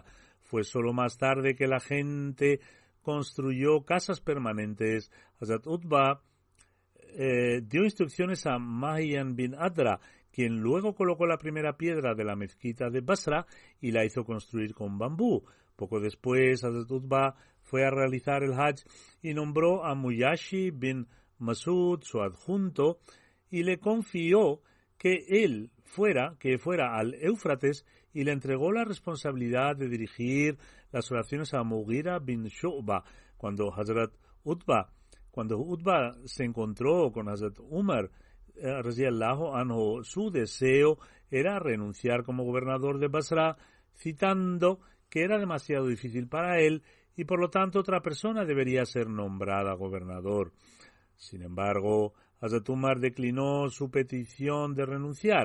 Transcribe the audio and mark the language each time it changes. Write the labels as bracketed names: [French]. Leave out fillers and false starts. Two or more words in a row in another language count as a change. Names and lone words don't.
[Spanish] Fue solo más tarde que la gente construyó casas permanentes. Hazrat Utba dio instrucciones a Mahiyan bin Adra, quien luego colocó la primera piedra de la mezquita de Basra y la hizo construir con bambú. Poco después, Hazrat Utba fue a realizar el Hajj y nombró a Muyashi bin Masud su adjunto y le confió que fuera al Éufrates, y le entregó la responsabilidad de dirigir las oraciones a Mughira bin Shu'ba. Cuando Utba se encontró con Hazrat Umar [Arabic] رضي الله عنه, [Spanish] su deseo era renunciar como gobernador de Basra, citando que era demasiado difícil para él y por lo tanto otra persona debería ser nombrada gobernador. Sin embargo, Hazrat Umar declinó su petición de renunciar.